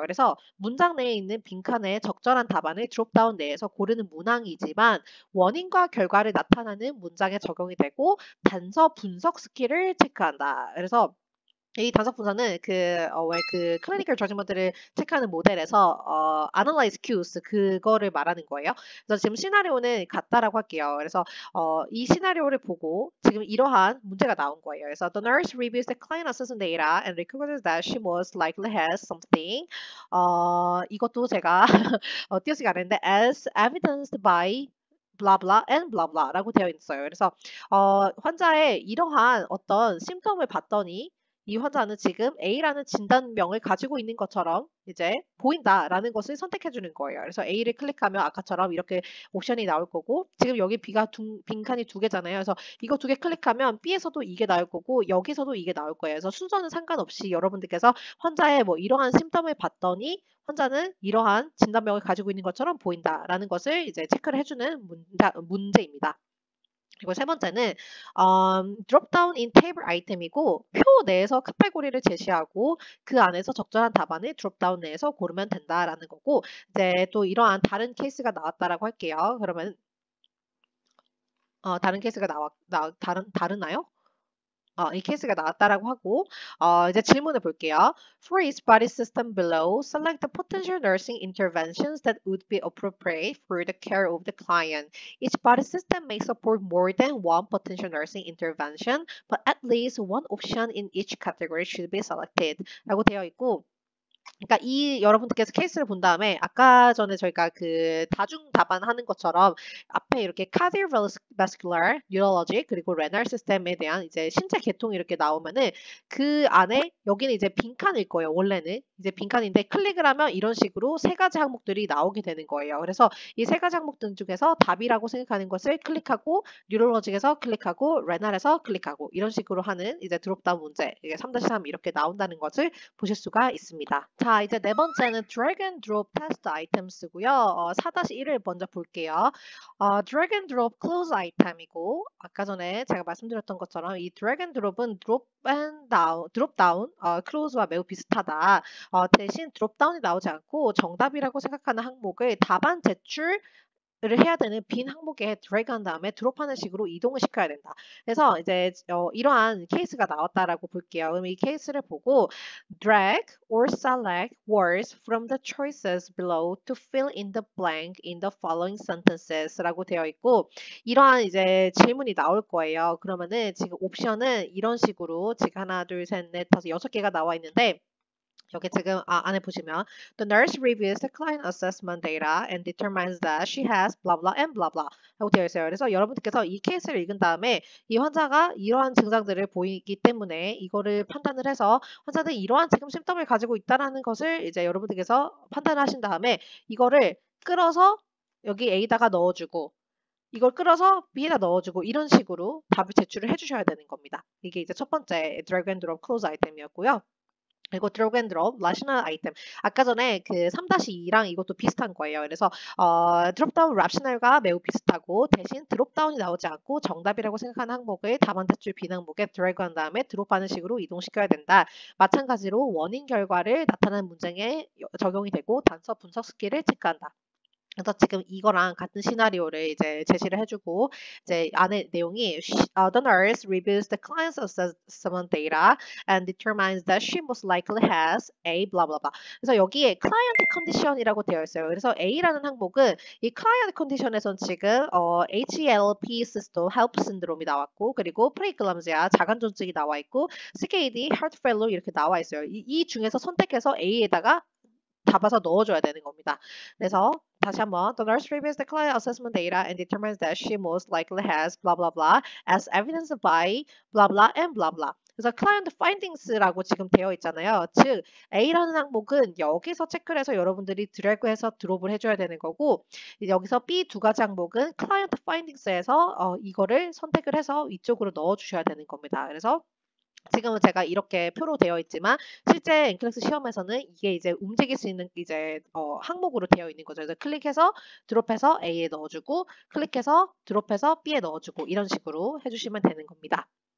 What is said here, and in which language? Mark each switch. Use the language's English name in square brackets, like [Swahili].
[Korean] 그래서 문장 내에 있는 빈칸에 적절한 답안을 드롭다운 내에서 고르는 문항이지만, 원인과 결과를 나타나는 문장에 적용이 되고, 단서 분석 스킬을 체크한다. 그래서 이 단서 분석은 왜 클리니컬 저지먼트를 체크하는 모델에서 analyze cues 그거를 말하는 거예요. 그래서 지금 시나리오는 같다라고 할게요. 그래서 이 시나리오를 보고 지금 이러한 문제가 나온 거예요. [English] 그래서 the nurse reviews the client assessment data and recognizes that she most likely has something. [Korean] 이것도 제가 띄어쓰기 안 했는데 [English] as evidenced by blah blah [Korean] and blah blah라고 되어 있어요. 그래서 환자의 이러한 어떤 심텀을 봤더니 이 환자는 지금 A라는 진단명을 가지고 있는 것처럼 이제 보인다라는 것을 선택해 주는 거예요. 그래서 A를 클릭하면 아까처럼 이렇게 옵션이 나올 거고, 지금 여기 빈칸이 두 개잖아요. 그래서 이거 두 개 클릭하면 B에서도 이게 나올 거고 여기서도 이게 나올 거예요. 그래서 순서는 상관없이 여러분들께서 환자의 뭐 이러한 심텀을 봤더니 환자는 이러한 진단명을 가지고 있는 것처럼 보인다라는 것을 이제 체크를 해주는 문제입니다. 그리고 세 번째는 drop down in table item이고, 표 내에서 카테고리를 제시하고 그 안에서 적절한 답안을 drop down 내에서 고르면 된다라는 거고, 이제 또 이러한 다른 케이스가 나왔다라고 할게요. 그러면 다른 케이스가 다르나요? 이 케이스가 나왔다라고 하고, 이제 질문을 볼게요. [English] For each body system below, select the potential nursing interventions that would be appropriate for the care of the client. Each body system may support more than one potential nursing intervention, but at least one option in each category should be selected. [Korean] 라고 되어 있고, 그러니까 이 여러분들께서 케이스를 본 다음에 아까 전에 저희가 그 다중 답안 하는 것처럼 앞에 이렇게 cardiovascular, neurology 그리고 renal system에 대한 이제 신체 계통이 이렇게 나오면은 그 안에 여기는 이제 빈칸일 거예요. 원래는 이제 빈칸인데 클릭을 하면 이런 식으로 세 가지 항목들이 나오게 되는 거예요. 그래서 이 세 가지 항목들 중에서 답이라고 생각하는 것을 클릭하고 뉴럴로직에서 클릭하고 레날에서 클릭하고 이런 식으로 하는 이제 드롭다운 문제 이게 3-3 이렇게 나온다는 것을 보실 수가 있습니다. 자, 이제 네 번째는 drag and drop test items고요. 4-1을 먼저 볼게요. drag and drop close item이고 아까 전에 제가 말씀드렸던 것처럼 이 drag and drop은 drop down, close와 매우 비슷하다. 대신 drop down이 나오지 않고 정답이라고 생각하는 항목을 답안 제출 를 해야 되는 빈 항목에 드래그 한 다음에 드롭하는 식으로 이동을 시켜야 된다. 그래서 이제 이러한 케이스가 나왔다라고 볼게요. 그럼 이 케이스를 보고 [English] drag or select words from the choices below to fill in the blank in the following sentences [Korean] 라고 되어 있고 이러한 이제 질문이 나올 거예요. 그러면은 지금 옵션은 이런 식으로 지금 하나, 둘, 셋, 넷, 다섯, 6개가 나와 있는데 여기 지금 안에 보시면 [English] the nurse reviews the client assessment data and determines that she has blah blah [Korean] and blah blah 라고 되어 있어요. 그래서 여러분들께서 이 케이스를 읽은 다음에 이 환자가 이러한 증상들을 보이기 때문에 이거를 판단을 해서 환자는 이러한 지금 심텀을 가지고 있다는 것을 이제 여러분들께서 판단하신 다음에 이거를 끌어서 여기 A다가 넣어주고 이걸 끌어서 B에다 넣어주고 이런 식으로 답을 제출을 해주셔야 되는 겁니다. 이게 이제 첫 번째 drag and drop close 아이템이었고요. 그리고 drag and drop, rational item. 아까 전에 그 3-2랑 이것도 비슷한 거예요. 그래서 드롭다운 rational과 매우 비슷하고 대신 드롭다운이 나오지 않고 정답이라고 생각하는 항목을 답안 제출 빈 항목에 drag 한 다음에 드롭하는 식으로 이동시켜야 된다. 마찬가지로 원인 결과를 나타내는 문장에 적용이 되고 단서 분석 스킬을 체크한다. 그래서 지금 이거랑 같은 시나리오를 이제 제시를 해주고 이제 안에 내용이 [English] the nurse reviews the client's assessment data and determines that she most likely has a blah blah blah. [Korean] 그래서 여기에 client condition이라고 되어 있어요. 그래서 A라는 항목은 이 client condition에선 지금 HELP 시스토 help 신드롬이 나왔고 그리고 프레이클람지아 자간존증이 나와 있고 CKD heart failure 이렇게 나와 있어요. 이 중에서 선택해서 A에다가 잡아서 넣어줘야 되는 겁니다. 그래서 다시 한번 [English] the nurse reviews the client assessment data and determines that she most likely has blah blah blah as evidenced by blah blah and blah blah. [Korean] 그래서 client findings라고 지금 되어 있잖아요. 즉 A라는 항목은 여기서 체크를 해서 여러분들이 드래그해서 드롭을 해줘야 되는 거고 여기서 B 두 가지 항목은 client findings에서 이거를 선택을 해서 이쪽으로 넣어주셔야 되는 겁니다. 그래서 지금은 제가 이렇게 표로 되어 있지만 실제 엔클래스 시험에서는 이게 이제 움직일 수 있는 이제 항목으로 되어 있는 거죠. 그래서 클릭해서 드롭해서 A에 넣어주고 클릭해서 드롭해서 B에 넣어주고 이런 식으로 해주시면 되는 겁니다.